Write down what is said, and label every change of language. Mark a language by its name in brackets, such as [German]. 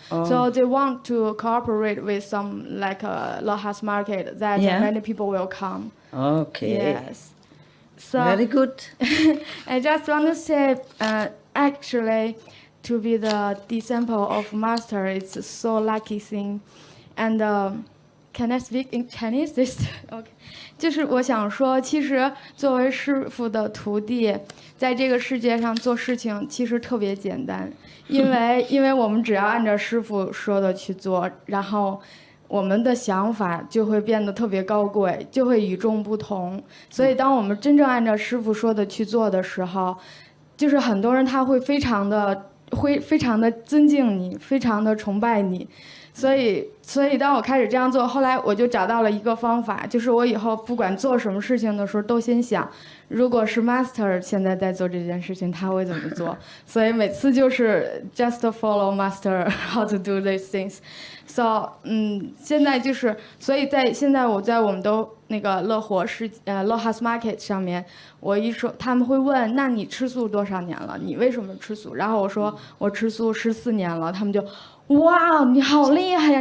[English] So they want to cooperate with some like a Lhasa market that many people will come. Okay. Yes. So very good. I just want to say, actually, to be the disciple of Master, it's so lucky thing. And can I speak in Chinese? Okay. [Chinese] 就是我想说，其实作为师父的徒弟，在这个世界上做事情其实特别简单，因为我们只要按照师父说的去做，然后我们的想法就会变得特别高贵，就会与众不同。所以当我们真正按照师父说的去做的时候，就是很多人他会非常的尊敬你，非常的崇拜你。所以当我开始这样做，后来我就找到了一个方法，就是我以后不管做什么事情的时候，都先想，如果是 Master 现在在做这件事情，他会怎么做？所以每次就是 [English] just follow Master how to do these things。 [Chinese] So 现在就是，所以现在我在我们的那个Lhasa Market 上面，我一说他们会问，那你吃素多少年了？你为什么吃素？然后我说我吃素14年了，他们就。哇，你好厉害呀！